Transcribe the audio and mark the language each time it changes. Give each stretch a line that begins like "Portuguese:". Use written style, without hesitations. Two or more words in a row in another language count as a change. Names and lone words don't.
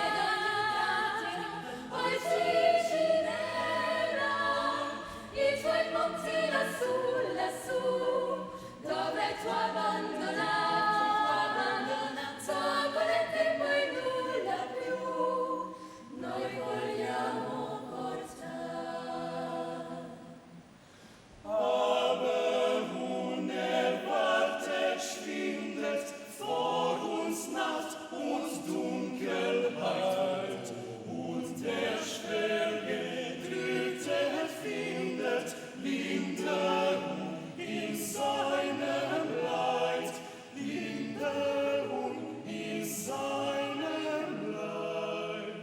Italian: Voltiginella, i tuoi monti lassù, dove tu abbandonata, con il tempo e nulla più, noi vogliamo portare.
German: Aber unerwartet schwindet vor uns Nacht und Dunkelheit, und der schwer Gedrückte findet Linderung in seinem Leid, Linderung in seinem Leid.